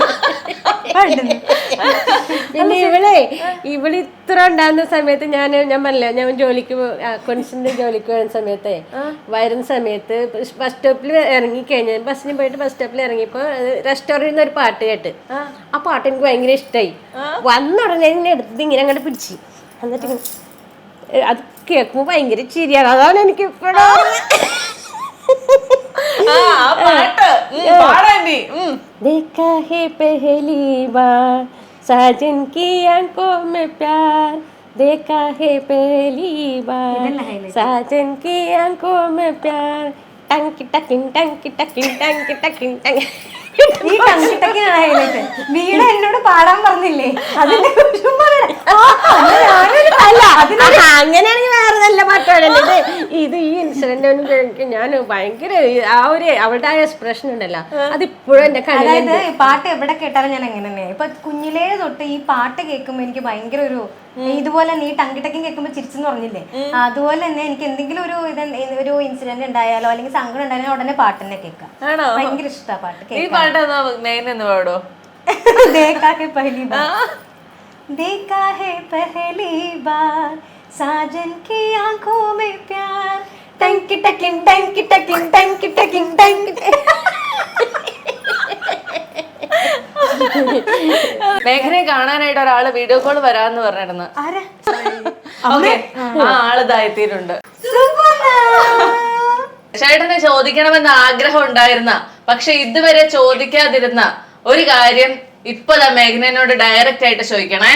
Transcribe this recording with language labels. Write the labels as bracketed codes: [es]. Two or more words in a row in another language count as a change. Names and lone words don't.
[ml] പിന്നെ ഇവള് ഇത്ര ഉണ്ടാകുന്ന സമയത്ത് ഞാൻ പറഞ്ഞില്ല, ഞാൻ ജോലിക്ക് അക്കൗണ്ട്സിന്റെ ജോലിക്ക് വരുന്ന സമയത്ത് വരുന്ന സമയത്ത് ബസ് സ്റ്റോപ്പിൽ ഇറങ്ങിക്കഴിഞ്ഞാൽ ബസ്സിന് പോയിട്ട് ബസ് സ്റ്റോപ്പിൽ ഇറങ്ങിയപ്പോ റെസ്റ്റോറന്റിൽ നിന്ന് ഒരു പാട്ട് കേട്ട്. ആ പാട്ട് എനിക്ക് ഭയങ്കര ഇഷ്ടമായി. വന്ന ഉടനെ ഇങ്ങനെ എടുത്തത് ഇങ്ങനെ അങ്ങോട്ട് പിടിച്ചു. എന്നിട്ട് അത് കേൾക്കുമ്പോ ഭയങ്കര ചിരിയാണ്. അതാണ് എനിക്ക് ഇപ്പോഴും [hi] देखा है पहली बार साजन की आंखों में प्यार, देखा है पहली बार साजन की आंखों में प्यार, टंकी टकिंग टंकी टकिंग टंकी टकिंग टंकी [ml] ഈ ടങ്കിട്ടൊക്കെയാണ് ഹൈലൈറ്റ്. വീണ എന്നോട് പാടാൻ പറഞ്ഞില്ലേ, അതിന്റെ ചുമ്മാ അല്ല അങ്ങനെയാണെങ്കിൽ വേറെ നല്ല പാട്ടാണല്ലേ ഇത്. ഈ ഇൻസിഡന്റ് ഞാൻ ഭയങ്കര ആ ഒരു അവളുടെ ആ എക്സ്പ്രഷൻ ഉണ്ടല്ലോ അതിപ്പോഴും എന്റെ അതായത് പാട്ട് എവിടെ കേട്ടാലും ഞാൻ അങ്ങനെ തന്നെ. ഇപ്പൊ കുഞ്ഞിലേ തൊട്ട് ഈ പാട്ട് കേൾക്കുമ്പോ എനിക്ക് ഭയങ്കര ഒരു ഇതുപോലെ തന്നെ ഈ ടങ്കിട്ടക്കും കേൾക്കുമ്പോ ചിരിച്ചെന്ന് പറഞ്ഞില്ലേ, അതുപോലെ തന്നെ എനിക്ക് എന്തെങ്കിലും ഒരു ഇൻസിഡന്റ് ഉണ്ടായാലോ അല്ലെങ്കിൽ സങ്കടം ഉണ്ടായാലോ ഉടനെ പാട്ട് തന്നെ കേൾക്കാം. ഭയങ്കര ഇഷ്ടമാണ് പാട്ട് പാടോ [hi] देखा है पहली बार, देखा है पहली बार साजन की आंखों में प्यार, टंकी टकिन टंकी टकिन टंकी टकिन टंकी. [ml] മേഘനയെ കാണാനായിട്ട് ഒരാള് വീഡിയോ കോൾ വരാന്ന് പറഞ്ഞിരുന്നു. ആ ആളിതാ എത്തിയിട്ടുണ്ട്. ചേട്ടനെ ചോദിക്കണമെന്ന് ആഗ്രഹം ഉണ്ടായിരുന്ന പക്ഷെ ഇതുവരെ ചോദിക്കാതിരുന്ന ഒരു കാര്യം ഇപ്പൊ മേഘനോട് ഡയറക്റ്റ് ആയിട്ട് ചോദിക്കണേ.